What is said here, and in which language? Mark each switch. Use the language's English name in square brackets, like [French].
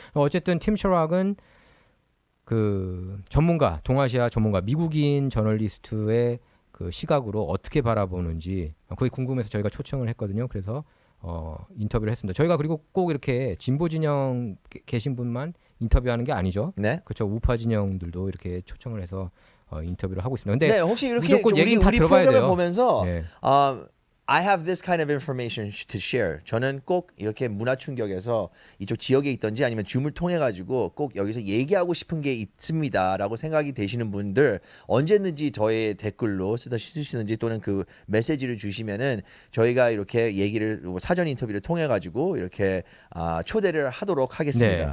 [Korean] 어쨌든 팀 셔락은 그 전문가, 동아시아 전문가, 미국인 저널리스트의 그 시각으로 어떻게 바라보는지 그게 궁금해서 저희가 초청을 했거든요. 그래서 인터뷰를 했습니다. 저희가 그리고 꼭 이렇게 진보 진영 계신 분만 인터뷰하는 게 아니죠. 네. 그렇죠. 우파 진영들도 이렇게 초청을 해서 인터뷰를 하고 있습니다. 근데 네, 혹시 이렇게 무조건 얘기는 다 들어봐야 프로그램을 돼요. 보면서 네. [English] I have this kind of information to share. [Korean] 저는 꼭 이렇게 문화충격에서 이쪽 지역에 있던지 아니면 줌을 통해 가지고 꼭 여기서 얘기하고 싶은 게 있습니다라고 생각이 되시는 분들 언제든지 저의 댓글로 쓰시든지 또는 그 메시지를 주시면은 저희가 이렇게 얘기를 사전 인터뷰를 통해 가지고 이렇게 초대를 하도록 하겠습니다.